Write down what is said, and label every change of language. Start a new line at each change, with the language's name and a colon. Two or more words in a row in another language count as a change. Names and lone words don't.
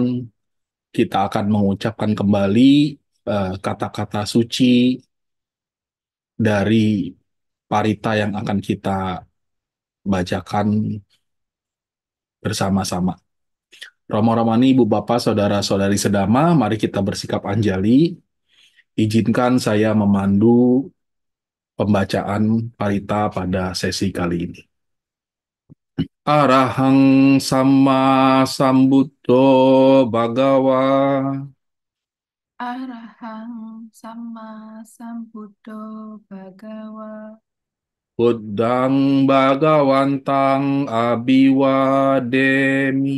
Indonesian: Kita akan mengucapkan kembali kata-kata suci dari parita yang akan kita bacakan bersama-sama. Romo Romani, Ibu Bapak, Saudara-saudari sedama, mari kita bersikap anjali. Izinkan saya memandu pembacaan parita pada sesi kali ini.
Pali: Arahang sama sambuddho bhagawa Arahang sama sambuddho bhagawa. buddhang bhagawantang abiwademi